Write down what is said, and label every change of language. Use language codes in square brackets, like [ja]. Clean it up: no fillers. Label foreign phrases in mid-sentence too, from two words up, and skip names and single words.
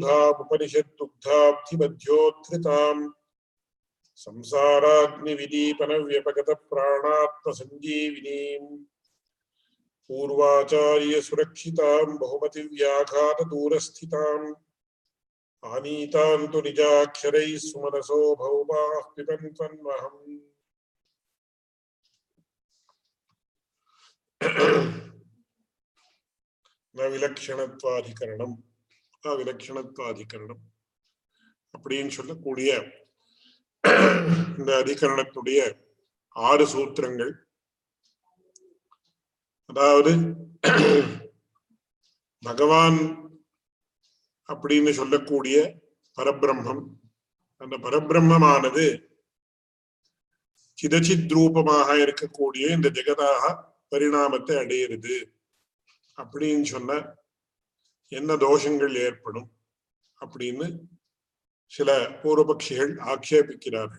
[sa] सुधामुपनिषद्दुग्धाब्धिमध्योद्धृताम् संसाराग्निविदीपनव्यपगतप्राणात्मसञ्जीविनीम् पूर्वाचार्यसुरक्षिताम् बहुमतिव्याघातदूरस्थिताम् आनीतान्तु निजाक्षरैः सुमनसो भौमाः पिबन्त्वन्वहम् न विलक्षणत्वाधिकरणम् अविलक्षणत्वाधिकरणम् [ta] அப்படின்னு சொல்லக்கூடிய இந்த அதிகரணத்துடைய 6 சூத்திரங்கள். அதாவது பகவான் அப்படின்னு சொல்லக்கூடிய பரபிரம்மம், அந்த பரபிரம்மமானது சிதச்சித் ரூபமாக இருக்கக்கூடிய இந்த ஜெகதாக பரிணாமத்தை அடையிறது அப்படின்னு சொன்ன என்ன தோஷங்கள் ஏற்படும் அப்படின்னு சில பூர்வபக்ஷிகள் ஆக்ஷேபிக்கிறார்கள்.